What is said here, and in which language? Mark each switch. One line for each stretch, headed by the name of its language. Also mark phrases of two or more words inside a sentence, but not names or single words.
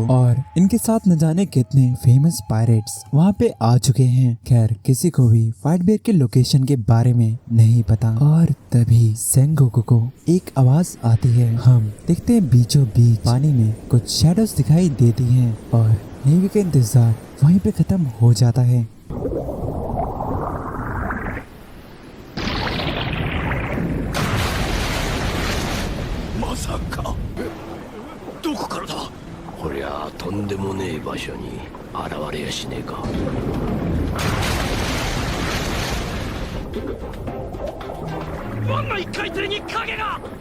Hindi: और इनके साथ न जाने कितने
English: famous pirates
Hindi: वहाँ पे आ चुके हैं। खैर, किसी को भी व्हाइट बियर्ड के लोकेशन के बारे में नहीं पता। और तभी सेंगोकू को एक आवाज आती है। हम देखते हैं बीचों बीच पानी में कुछ शैडोज दिखाई देती हैं, और नेवी का इंतजार वहीं पे खत्म हो जाता है।
Japanese: まさかどこからだ。こりゃとんでもねえ場所に現れやしねえか。湾の1階釣りに影が。